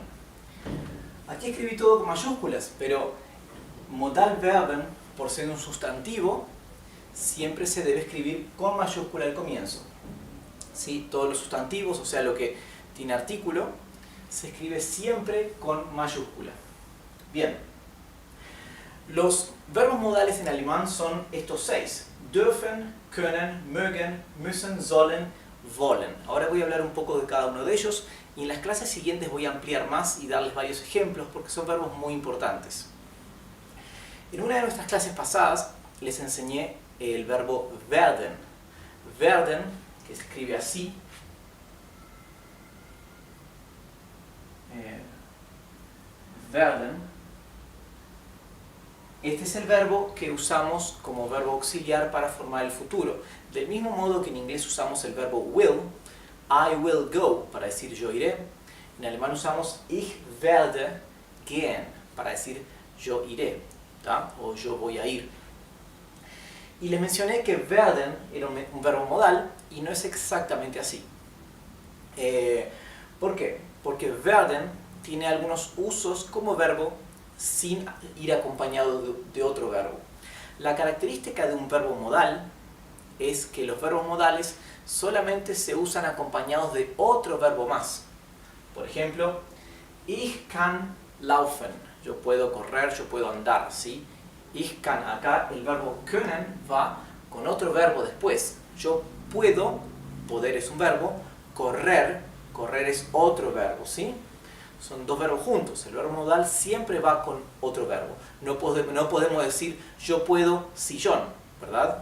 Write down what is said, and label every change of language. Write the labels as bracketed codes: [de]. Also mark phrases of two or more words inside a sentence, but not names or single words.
[es] Aquí escribí todo con mayúsculas, pero Modalverben, por ser un sustantivo, siempre se debe escribir con mayúscula al comienzo. ¿Sí? Todos los sustantivos, o sea, lo que tiene artículo, se escribe siempre con mayúscula. Bien. Los verbos modales en alemán son estos 6. [de] Dürfen, können, mögen, müssen, sollen, wollen. [es] Ahora voy a hablar un poco de cada uno de ellos y en las clases siguientes voy a ampliar más y darles varios ejemplos porque son verbos muy importantes. En una de nuestras clases pasadas les enseñé el verbo werden. Werden, que se escribe así. Werden. Este es el verbo que usamos como verbo auxiliar para formar el futuro. Del mismo modo que en inglés usamos el verbo will, [en] I will go, [es] para decir yo iré. En alemán usamos [de] ich werde gehen, [es] para decir yo iré, ¿tá? O yo voy a ir. Y les mencioné que werden era un verbo modal y no es exactamente así. ¿Por qué? Porque werden tiene algunos usos como verbo sin ir acompañado de otro verbo. La característica de un verbo modal es que los verbos modales solamente se usan acompañados de otro verbo más. Por ejemplo, [de] ich kann laufen. [es] Yo puedo correr, yo puedo andar, ¿sí? [de] Ich kann, [es] acá el verbo können va con otro verbo después. Yo puedo, poder es un verbo, correr, correr es otro verbo, ¿sí? Son dos verbos juntos. El verbo modal siempre va con otro verbo. No podemos decir yo puedo sillón, ¿verdad?